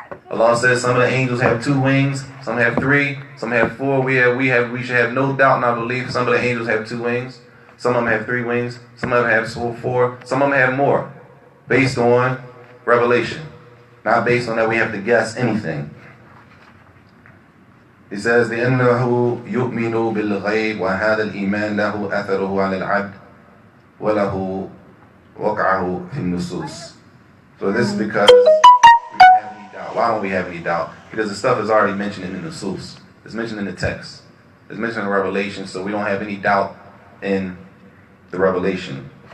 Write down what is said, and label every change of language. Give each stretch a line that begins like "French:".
English: Allah says some of the angels have 2 wings, some have 3, some have 4. We should have no doubt in our belief. Some of the angels have 2 wings, some of them have 3 wings, some of them have 4, some of them have more, based on revelation, not based on that we have to guess anything. He says,
Arabic: لأنه يؤمن بالغيب وهذا الإيمان له أثره على العبد وله وقعه في النصوص.
English: So this is because we don't have any doubt. Why don't we have any doubt? Because the stuff is already mentioned in the nusus. It's mentioned in the text. It's mentioned in Revelation, so we don't have any doubt in the revelation.